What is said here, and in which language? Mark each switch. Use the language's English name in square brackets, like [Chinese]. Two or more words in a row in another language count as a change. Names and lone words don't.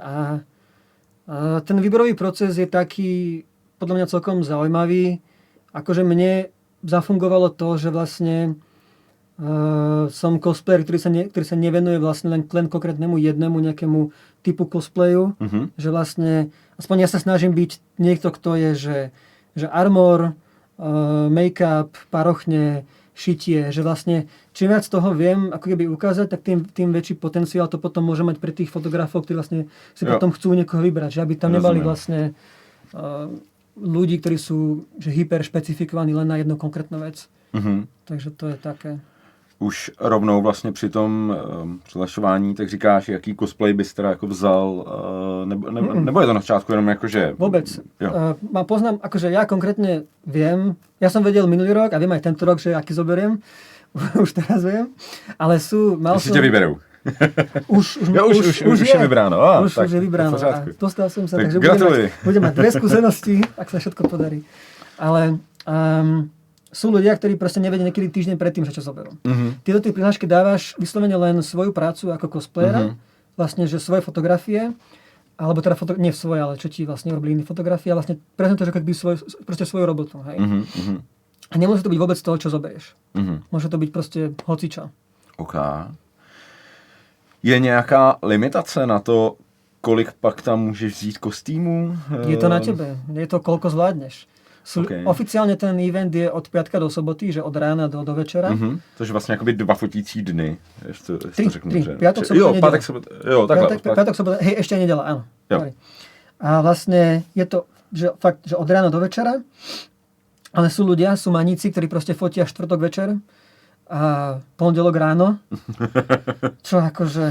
[Slovak] A ten výberový proces je taký, podľa mňa celkom zaujímavý. Akože mne zafungovalo to, že vlastne som cosplayer, ktorý sa nevenuje vlastne len konkrétnemu jednému nejakému typu cosplayu. Že vlastne, aspoň ja sa snažím byť niekto, kto je, že armor, make-up, parochne, šitie, že vlastne čím viac toho viem ako keby ukázať, tak tým väčší potenciál to potom môže mať pre tých fotografov, ktorí vlastne si potom chcú niekoho vybrať, že aby tam nebali vlastne ľudí, ktorí sú že hyper špecifikovaní len na jednu konkrétnu vec. Takže to je také. [Czech] Už rovnou vlastně při tom přihlašování, tak říkáš, jaký cosplay bys teda jako vzal, nebo je to na začátku jenom jakože... [Slovak] Vôbec. Poznám, akože ja konkrétne viem, ja som vedel minulý rok a viem aj tento rok, že aký zoberiem, už teraz viem, ale [Czech] Jestli tě vyberou. Už je vybráno. Už je vybráno. [Slovak] A dostal som sa, tak takže budem mať 2 skúsenosti, ak sa všetko podarí. Ale... sú ľudia, ktorí proste nevedia niekedy týždeň predtým, že čo zoberú. Ty do tej prihlášky dávaš vyslovene len svoju prácu ako cosplayera, vlastne, že svoje fotografie, alebo teda nie svoje, ale čo ti vlastne urobili iné fotografie, a vlastne prezentuješ ako keby svoju robotu. Hej? A nemusí to byť vôbec toho, čo zoberieš. Môže to byť proste hocičo. OK. [Czech] Je nějaká limitace na to, kolik pak tam můžeš vzít kostýmů? [Slovak] Je to na tebe. Je to, koľko zvládneš. Oficiálne ten event je od piatka do soboty, že od rána do večera. [Czech] Což vlastně jakoby 2 fotící dny. [Slovak] Tri. Piatok, sobota, Piatok, sobota, hej, ešte aj nedeľa, áno. A vlastne je to že fakt, že od rána do večera, ale sú maníci, ktorí proste fotia štvrtok večer a pondelok ráno, čo akože...